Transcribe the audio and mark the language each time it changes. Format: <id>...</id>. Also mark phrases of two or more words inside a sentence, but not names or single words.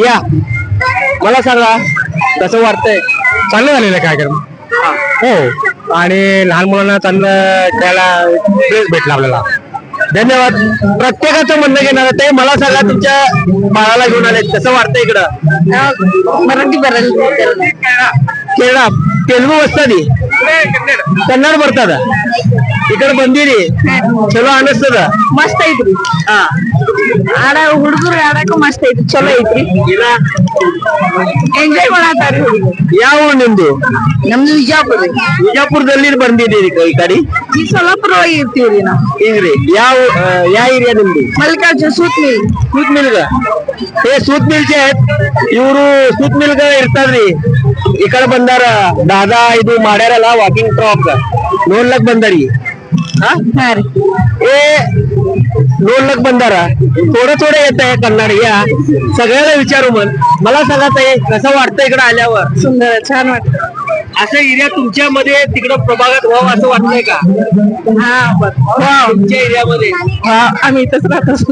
<mr>या, मला सांगा, कसं वाटतंय? चांगलं झालेलं आहे कार्यक्रम. हो, आणि लहान मुलांना चांगलं खेळायला ड्रेस भेटला आपल्याला. धन्यवाद. प्रत्येकाचं म्हणणं घेणार आहे. ते मला सांगा, तुमच्या बाळाला घेऊन आले, कसं वाटतंय इकडं? मराठी</mr> <kn>ಕೇರಳ ತೆಲುಗು ವಸ್ತದಿ ಕನ್ನಡ ಬರ್ತದ ಈ ಕಡೆ ಬಂದಿರಿ ಚಲೋ ಅನಿಸ್ತದ ಮಸ್ತ್ ಐತ್ರಿ. ಹುಡುಗರು ಆಡಕ್ಕೂ ಮಸ್ತ್ ಐತ್ರಿ, ಚಲೋ ಐತ್ರಿ, ಎಂಜಾಯ್ ಮಾಡತ್ತಾರಿ ಹುಡುಗರು. ಯಾವ ಊರು ನಿಮ್ದು? ನಮ್ದು ವಿಜಯಪುರ. ವಿಜಯಪುರದಲ್ಲಿ ಬಂದಿದ್ದೀರಿ ಈ ಕಡೆ? ಈ ಸೊಲ್ಲಾಪುರ ಇರ್ತೀವ್ರಿ ನಾವು. ಹಿಂಗ್ರಿ. ಯಾವ ಏರಿಯಾ ನಿಮ್ದು? ಮಲ್ಲಿಕಾರ್ಜುನ್ ಸೂತ್ ಮಿಲ್.</kn> <mr>सूत मिल ग हे सूत मिलचे आहेत</mr> <kn>ಇವರು सूत मिल ಗ ಇರ್ತಾರ್ರಿ. ಈ ಕಡೆ ಬಂದಾರ ದಾದಾ ಇದು ಮಾಡ್ಯಾರಲ್ಲ ವಾಕಿಂಗ್ ಟ್ರಾಕ್ ನೋಡ್ಲಕ್ ಬಂದಾರಿ. ಹಾ ರೀ. हे ನೋಡ್ಲಕ್ ಬಂದಾರ.</kn> <mr>थोडं थोडं येत आहे कन्नड. या सगळ्याला विचारू मग. मला सांगा ताई, कसं वाटतं इकडे आल्यावर? सुंदर, छान वाटतं. असं एरिया तुमच्यामध्ये तिकडं प्रभागात व्हावं असं वाटतंय का? तुमच्या एरियामध्ये आम्ही इथंच राहतो.</mr>